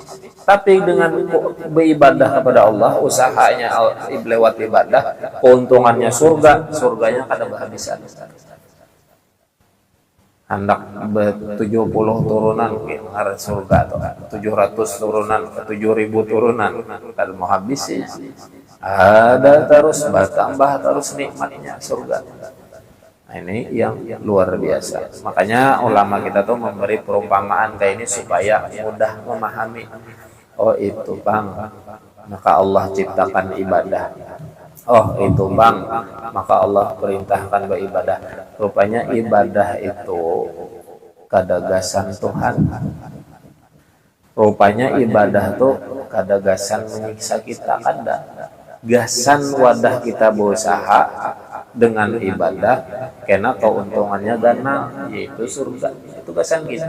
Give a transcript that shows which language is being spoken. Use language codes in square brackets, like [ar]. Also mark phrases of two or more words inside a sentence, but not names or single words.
[bjn] Tapi dengan beribadah kepada Allah, usahanya lewat ibadah, keuntungannya surganya kada bahabisan. Hendak 70 turunan ngarep surga atau 700 turunan, 7.000 turunan kada mau habis ya. [id] Ada terus bertambah terus nikmatnya surga. Nah, ini yang luar biasa. Makanya ulama kita tuh memberi perumpamaan kayak ini supaya mudah memahami. Oh itu bang, maka Allah ciptakan ibadah. Oh itu bang, maka Allah perintahkan beribadah. [bjn] Rupanya ibadah itu kadagasan Tuhan. Rupanya ibadah tuh kadagasan menyiksa kita, kada. Gasan wadah kita berusaha dengan ibadah karena keuntungannya ganang, yaitu surga. Itu gasan kita.